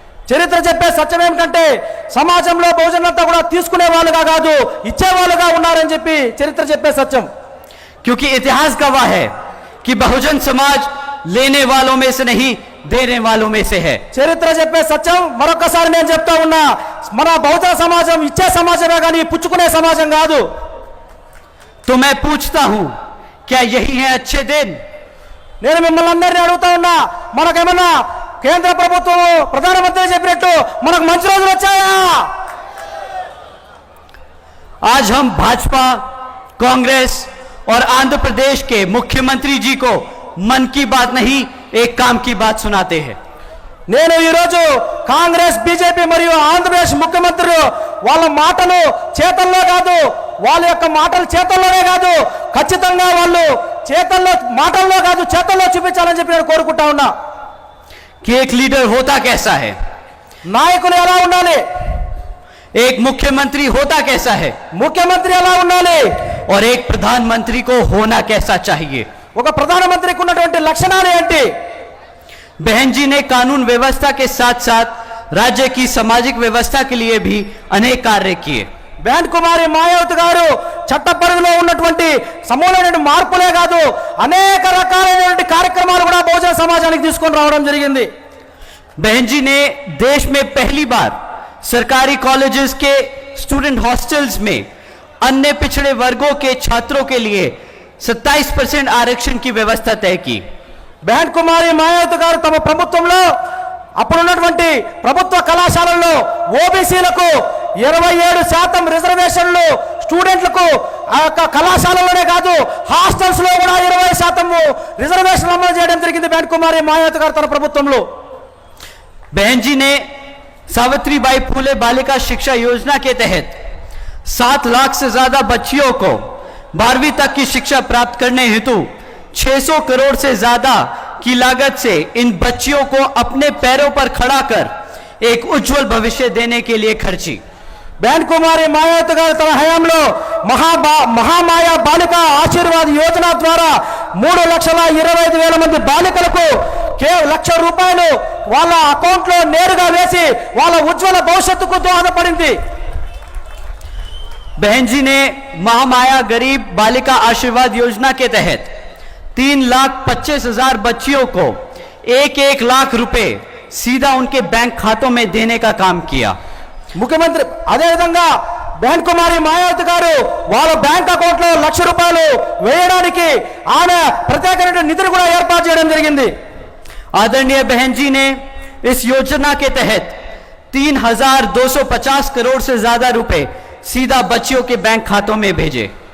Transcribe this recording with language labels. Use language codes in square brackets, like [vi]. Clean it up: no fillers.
[te] చరిత్ర చెప్పే సత్యం ఏమిటంటే సమాజంలో బహుజనులంతా కూడా తీసుకునే వాళ్ళుగా కాదు ఇచ్చే వాళ్ళుగా ఉన్నారని చెప్పి చరిత్ర చెప్పే సత్యం। [hi] क्योंकि इतिहास गवाह है कि बहुजन समाज लेने वालों में से नहीं देने वालों में से है। [te] చరిత్ర చెప్పే సత్యం మరొకసారి నేను చెప్తా ఉన్నా, మన బహుజన సమాజం ఇచ్చే సమాజమే కానీ పుచ్చుకునే సమాజం కాదు। [hi] तो मैं पूछता हूं, क्या यही है अच्छे दिन? [te] నేను మిమ్మల్ని అందరినీ అడుగుతా ఉన్నా, మనకేమన్నా కేంద్ర ప్రభుత్వం ప్రధానమంత్రి చెప్పినట్టు మనకు మంచి రోజులు వచ్చాయా? [hi] आज हम भाजपा, कांग्रेस और आंध्र प्रदेश के मुख्यमंत्री जी को मन की बात नहीं एक काम की बात सुनाते हैं। [te] నేను ఈరోజు కాంగ్రెస్ బీజేపీ మరియు ఆంధ్రప్రదేశ్ ముఖ్యమంత్రులు వాళ్ళ మాటలు చేతల్లో కాదు, వాళ్ళ యొక్క మాటలు చేతల్లోనే కాదు, ఖచ్చితంగా వాళ్ళు చేతల్లో మాటల్లో కాదు చేతల్లో చూపించాలని చెప్పి నేను కోరుకుంటా ఉన్నా। [hi] कि एक लीडर होता कैसा है, [te] నాయకులు ఎలా ఉండాలి, [hi] एक मुख्यमंत्री होता कैसा है [te] ముఖ్యమంత్రి ఎలా ఉండాలి, [hi] और एक प्रधानमंत्री को होना कैसा चाहिए। [te] ఒక ప్రధానమంత్రికి ఉన్నటువంటి లక్షణాలు ఏంటి? [hi] बहन जी ने कानून व्यवस्था के साथ साथ राज्य की सामाजिक व्यवस्था के लिए भी अनेक कार्य किए। [te] బెహన్ కుమారి మాయావతి గారు చట్ట పరిధిలో ఉన్నటువంటి సమూలమైన మార్పులే కాదు అనేక రకాలైనటువంటి కార్యక్రమాలు కూడా బహుజన సమాజానికి తీసుకొని రావడం జరిగింది। [hi] बहन जी ने देश में पहली बार सरकारी कॉलेजेस के स्टूडेंट हॉस्टल्स में अन्य पिछड़े वर्गों के छात्रों के लिए 27% आरक्षण की व्यवस्था तय की। [te] బెహన్ కుమారి మాయావతి గారు తమ ప్రభుత్వంలో అప్పుడున్నటువంటి ప్రభుత్వ కళాశాలల్లో ఓబీసీలకు 27% రిజర్వేషన్లు, స్టూడెంట్లకు ఆ యొక్క కళాశాలలోనే కాదు హాస్టల్స్ లో కూడా 20% రిజర్వేషన్ అమలు చేయడం జరిగింది బెహన్ కుమారి మాయావతి గారు తన ప్రభుత్వంలో. [hi] बहन जी ने सावित्रीबाई फूले बालिका शिक्षा योजना के तहत 7 लाख से ज्यादा बच्चियों को 12वीं तक की शिक्षा प्राप्त करने हेतु 600 करोड़ से ज्यादा की लागत से इन बच्चियों को अपने पैरों पर खड़ा कर एक उज्जवल भविष्य देने के लिए खर्ची. [te] బెహన్ కుమారి మాయావతి గారు తన హయాంలో మహామాయా బాలిక ఆశీర్వాద్ యోజన ద్వారా 3,25,000 మంది బాలికలకు కేవలం ₹1,00,000 వాళ్ళ అకౌంట్ లో నేరుగా వేసి వాళ్ళ ఉజ్వల భవిష్యత్తుకు దోహదపడింది. [hi] बहन जी ने महामाया गरीब बालिका आशीर्वाद योजना के तहत 3,25,000 बच्चियों को 1-1 लाख रुपए सीधा उनके बैंक खातों में देने का काम किया. [te] ముఖ్యమంత్రి అదేవిధంగా బెహన్ కుమారి మాయావతి గారు వాళ్ళ బ్యాంక్ అకౌంట్ లో ₹1,00,000 వేయడానికి ఆమె ప్రత్యేకమైన నిధిని కూడా ఏర్పాటు చేయడం జరిగింది. [hi] आदरणीय बहन जी ने इस योजना के तहत 3,250 करोड़ से ज्यादा रुपए सीधा बच्चियों के बैंक खातों में भेजे.